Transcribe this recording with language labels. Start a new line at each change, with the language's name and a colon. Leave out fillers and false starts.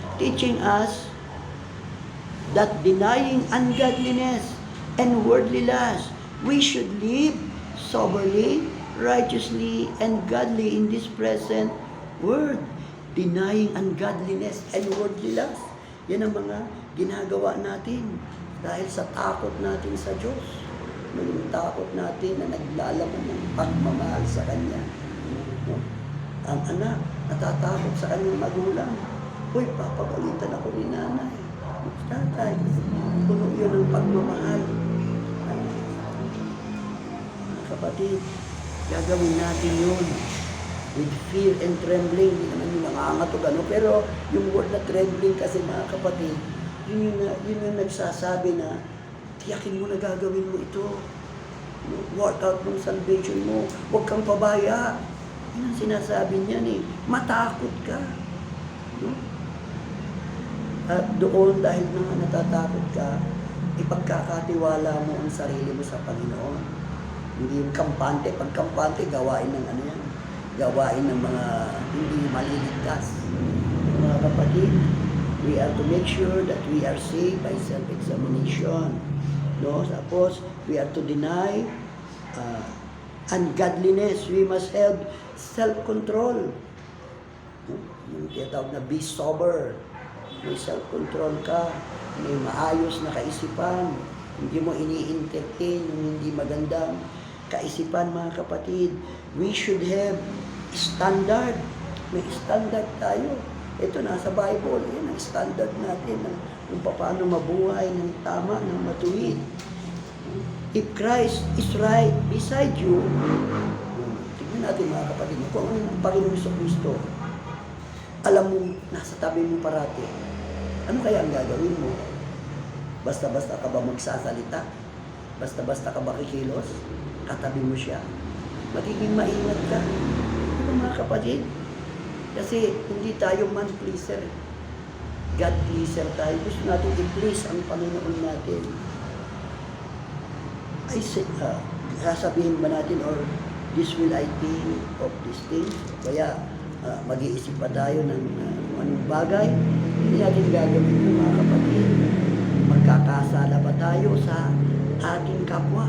English: Teaching us that denying ungodliness and worldly lust, we should live soberly, righteously, and godly in this present world. Denying ungodliness and worldly lust.
Filipino: Yan ang mga ginagawa natin dahil sa takot natin sa Diyos. Yung takot natin na naglalaman ng pagmamahal sa Kanya. No? Ang anak, natatakot sa kanyang magulang. Uy, papagalitan ako ni nanay. Tatay, puno yun ng pagmamahal. Mga kapatid, gagawin natin yun
English: with fear and trembling.
Filipino: Hindi naman yung nangangatog ano. Pero yung word na trembling kasi, mga kapatid, yun yung nagsasabi na tiyakin mo na gagawin mo ito. Work out ng salvation mo. Huwag kang pabaya. Yan ang sinasabi niya matakot ka. No? At doon, dahil na natatakot ka, ipagkakatiwala mo ang sarili mo sa Panginoon. Hindi yung kampante. Pag kampante, gawain ng ano yan. Gawain ng mga hindi maliligtas. Mga kapatid,
English: we are to make sure that we are saved by self-examination. No? Tapos, we are to deny ungodliness. We must have self-control.
Filipino: Yung tinatawag na be sober. May self-control ka. may maayos na kaisipan, hindi mo ini-entertain yung hindi magandang kaisipan, mga kapatid.
English: We should have standard.
Filipino: May standard tayo. Ito nasa Bible, yan ang standard natin kung paano mabuhay ng tama, ng matuwid.
English: If Christ is right beside you,
Filipino: tignan natin mga kapatid, kung ang Panginoon Kristo, alam mo, nasa tabi mo parati, ano kaya ang gagawin mo? Basta-basta ka ba magsasalita? Basta-basta ka ba kikilos? Katabi mo siya. Magiging maingat ka. Ano mga kapatid? Kasi hindi tayo man pleaser. God pleaser tayo. Gusto natin i-please ang Panginoon natin. Ay, sasabihin ba natin,
English: or this will I think of this thing?
Filipino: Kaya mag-iisip pa tayo ng kung anong bagay. Hindi natin gagawin yung mga kapatid. Magkakasala ba tayo sa ating kapwa?